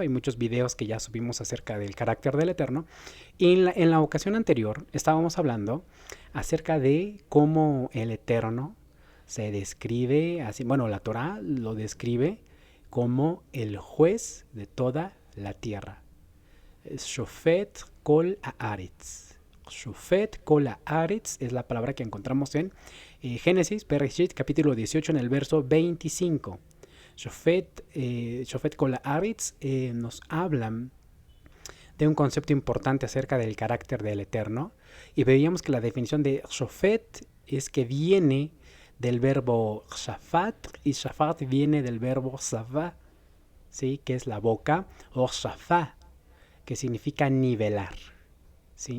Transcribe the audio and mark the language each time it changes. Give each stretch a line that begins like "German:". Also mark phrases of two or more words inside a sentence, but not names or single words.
Spanish: Hay muchos videos que ya subimos acerca del carácter del Eterno. Y en la ocasión anterior estábamos hablando acerca de cómo el Eterno se describe así. Bueno, la Torá lo describe como el juez de toda la tierra.
Hebrew: Shofet kol haaretz. Shofet kol haaretz
Spanish: es la palabra que encontramos en Génesis, Bereshit, capítulo 18, en el verso 25.
Hebrew: Shofet kol haaretz
Spanish: nos hablan de un concepto importante acerca del carácter del Eterno. Y veíamos que la definición de Shofet es que viene del verbo shafat, y shafat viene del verbo savá, ¿sí? Que es la boca, o shafá, que significa nivelar, ¿sí?